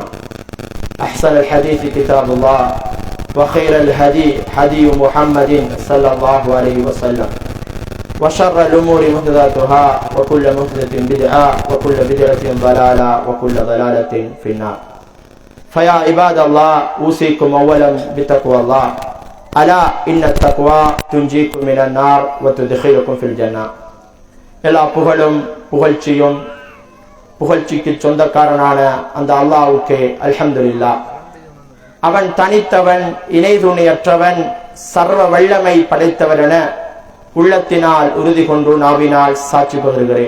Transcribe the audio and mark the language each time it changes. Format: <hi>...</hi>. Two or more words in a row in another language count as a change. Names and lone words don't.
<ar>أحسن الحديث كتاب الله وخير الهدي هدي محمد صلى الله عليه وسلم وشر الأمور محدثاتها وكل محدثة بدعة وكل بدعة ضلالة وكل ضلالة في النار. فيا عباد الله أوصيكم أولا بتقوى الله. ألا إن التقوى تنجيكم من النار وتدخلكم في الجنة.</ar> <ta>எல்லா புகழும் புகழ்ச்சியும் புகழ்ச்சிக்கு சொந்தக்காரனான அந்த அல்லாஹ்வுக்கே அல்ஹம்துலில்லாஹ். அவன் தனித்தவன், இணை துணையற்றவன், சர்வ வல்லமை படைத்தவர் என உள்ளத்தினால் உறுதி கொண்டு நாவினால் சாட்சி பகர்கிறேன்.</ta>